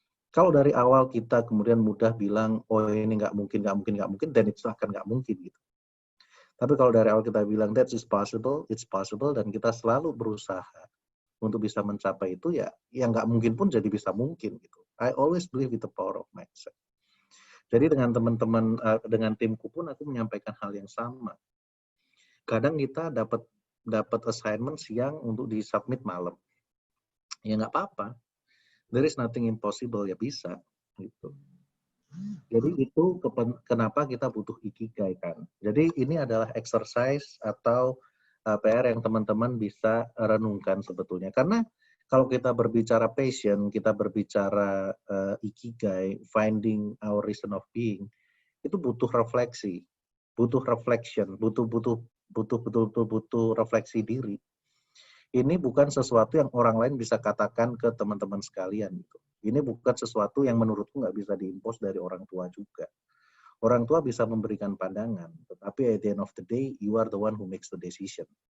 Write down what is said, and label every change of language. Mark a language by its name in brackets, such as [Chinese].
[Indonesian] Kalau dari awal kita kemudian mudah bilang, oh ini nggak mungkin, dan itu akan nggak mungkin gitu. Tapi kalau dari awal kita bilang [English] that is possible, it's possible, [Indonesian] dan kita selalu berusaha untuk bisa mencapai itu, ya yang nggak mungkin pun jadi bisa mungkin gitu. [English] I always believe in the power of mindset. [Indonesian] Jadi dengan teman-teman, dengan timku pun aku menyampaikan hal yang sama. Kadang kita dapat assignment siang untuk disubmit malam. Ya nggak apa-apa. [English] There is nothing impossible, [Indonesian] ya bisa gitu. Jadi itu kenapa kita butuh ikigai kan. Jadi ini adalah exercise atau PR yang teman-teman bisa renungkan sebetulnya. Karena kalau kita berbicara passion, kita berbicara ikigai, [English] finding our reason of being, [Indonesian] itu butuh refleksi, butuh [English] reflection, [Indonesian] butuh refleksi diri. Ini bukan sesuatu yang orang lain bisa katakan ke teman-teman sekalian gitu. Ini bukan sesuatu yang menurutku nggak bisa diimpos dari orang tua juga. Orang tua bisa memberikan pandangan, tetapi [English] at the end of the day, you are the one who makes the decision.